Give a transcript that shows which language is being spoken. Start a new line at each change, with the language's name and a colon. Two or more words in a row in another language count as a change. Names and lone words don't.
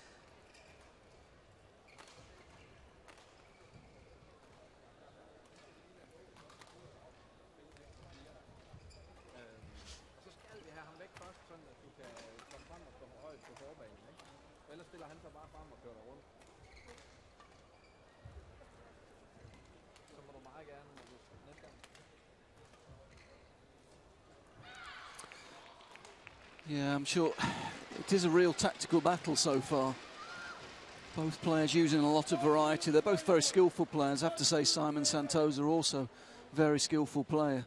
Danish: Så skal vi have ham væk først, sådan at du kan komme frem og stå højt på forbanen, ikke? Ellers stiller han sig bare frem og kører dig rundt. Så må du meget gerne, når du næste gang.
English: Yeah, I'm sure it is a real tactical battle so far. Both players using a lot of variety. They're both very skillful players. I have to say Simon Santoso also very skillful player.